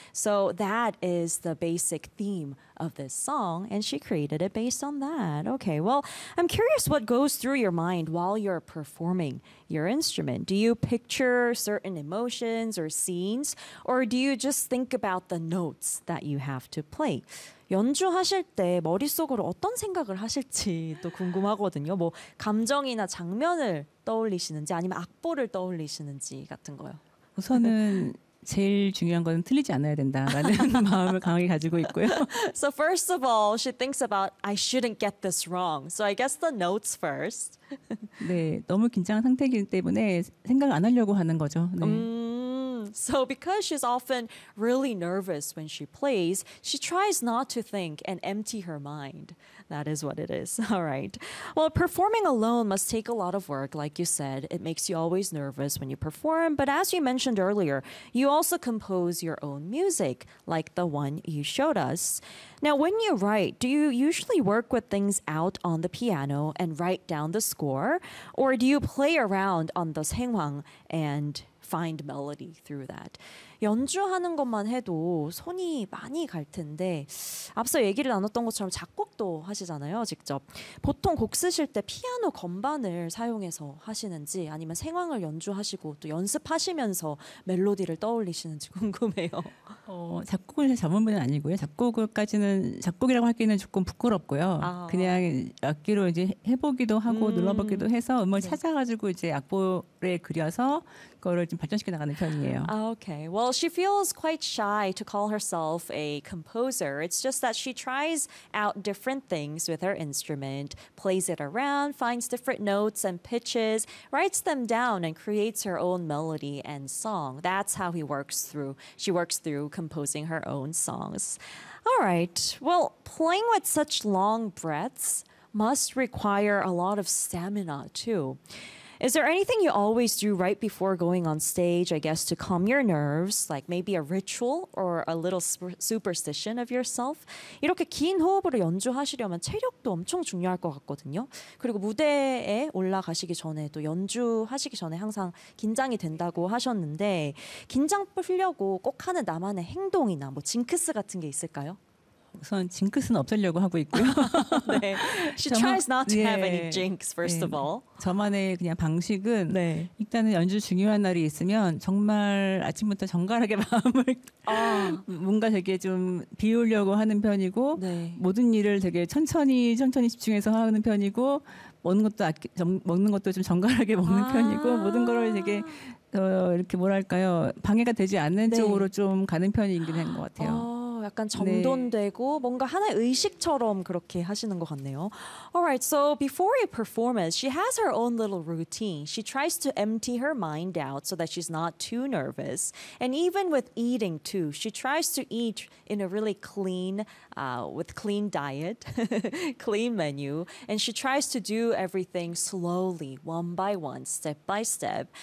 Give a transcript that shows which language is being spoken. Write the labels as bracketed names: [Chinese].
[English] So that is the basic theme of this song, and she created it based on that. Okay, well, I'm curious what goes through your mind while you're performing your instrument. Do you picture certain emotions or scenes, or do you just think about the notes that you have to play? [Korean] 연주하실 때 머릿속으로 어떤 생각을 하실지 또 궁금하거든요. 뭐 감정이나 장면을 떠올리시는지 아니면 악보를 떠올리시는지 같은 거요. 우선은 제일 중요한 거는 틀리지 않아야 된다라는 마음을 강하게 가지고 있고요. [English] So first of all, she thinks about I shouldn't get this wrong. So I guess the notes first. [Korean] 네, 너무 긴장한 상태이기 때문에 생각 안 하려고 하는 거죠. 네. [English] So because she's often really nervous when she plays, she tries not to think and empty her mind. That is what it is. All right. Well, performing alone must take a lot of work. Like you said, it makes you always nervous when you perform. But as you mentioned earlier, you also compose your own music, like the one you showed us. Now, when you write, do you usually work with things out on the piano and write down the score? Or do you play around on the 생황 and find melody through that. [Korean] 연주하는 것만 해도 손이 많이 갈 텐데 앞서 얘기를 나눴던 것처럼 작곡도 하시잖아요, 직접. 보통 곡 쓰실 때 피아노 건반을 사용해서 하시는지 아니면 생황을 연주하시고 또 연습하시면서 멜로디를 떠올리시는지 궁금해요. 작곡은 전문분은 아니고요. 작곡까지는 작곡이라고 하기에는 조금 부끄럽고요. 아, 그냥 악기로 이제 해보기도 하고 눌러보기도 해서 음을 네. 찾아가지고 이제 악보에 그려서 그거를 좀 발전시켜 나가는 편이에요. [English] 아, okay. Well, she feels quite shy to call herself a composer. It's just that she tries out different things with her instrument, plays it around, finds different notes and pitches, writes them down, and creates her own melody and song. That's how she works through composing her own songs. All right. Well, playing with such long breaths must require a lot of stamina, too. Is there anything you always do right before going on stage, I guess, to calm your nerves, like maybe a ritual or a little superstition of yourself? [Korean] 이렇게 긴 호흡으로 연주하시려면 체력도 엄청 중요할 것 같거든요. 그리고 무대에 올라가시기 전에 또 연주하시기 전에 항상 긴장이 된다고 하셨는데 긴장 풀려고 꼭 하는 나만의 행동이나 뭐 징크스 같은 게 있을까요? 우선 징크스는 없애려고 하고 있고요. 네. [English] She tries not to have any jinx, first of all. [Korean] 저만의 그냥 방식은 네. 일단은 연주 중요한 날이 있으면 정말 아침부터 정갈하게 마음을 뭔가 되게 좀 비우려고 하는 편이고 네. 모든 일을 되게 천천히 집중해서 하는 편이고 먹는 것도 좀 정갈하게 먹는 편이고 모든 걸 되게 이렇게 뭐랄까요 방해가 되지 않는 네. 쪽으로 좀 가는 편인 것 같아요. 약간 정돈되고 네. 뭔가 하나의 의식처럼 그렇게 하시는 것 같네요. [English] Alright, so before a performance, she has her own little routine. She tries to empty her mind out so that she's not too nervous. And even with eating too, she tries to eat in a really clean, with clean diet, clean menu. And she tries to do everything slowly, one by one, step by step.